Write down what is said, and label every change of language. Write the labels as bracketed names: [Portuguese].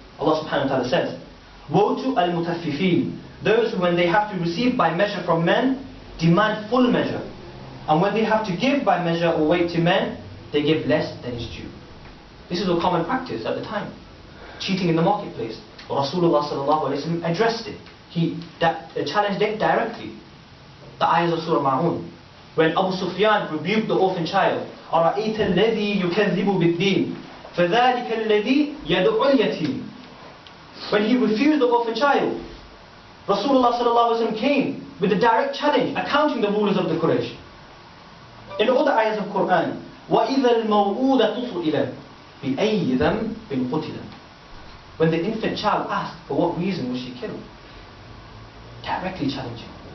[English] Allah subhanahu wa ta'ala says, woe to al-mutaffifin, those who when they have to receive by measure from men, demand full measure. And when they have to give by measure or weight to men, they give less than is due. This is a common practice at the time. Cheating in the marketplace. Rasulullah sallallahu alayhi wa sallam addressed it. he challenged it directly. The ayahs of Surah Ma'un. When Abu Sufyan rebuked the orphan child, [Arabic] أَرَأَيْتَ الَّذِي يُكَذِّبُ بِالدِّينِ فَذَلِكَ الَّذِي يَدُعُ الْيَتِيمِ. [English] When he refused the orphan child, Rasulullah ﷺ came with a direct challenge, accounting the rulers of the Quraysh. In all the ayahs of Quran, [Arabic] وَإِذَا الْمَوْءُودَةُ سُئِلَتْ بِأَيِّ ذَنْبٍ قُتِلَتْ. [English] When the infant child asked, for what reason was she killed? Directly challenging.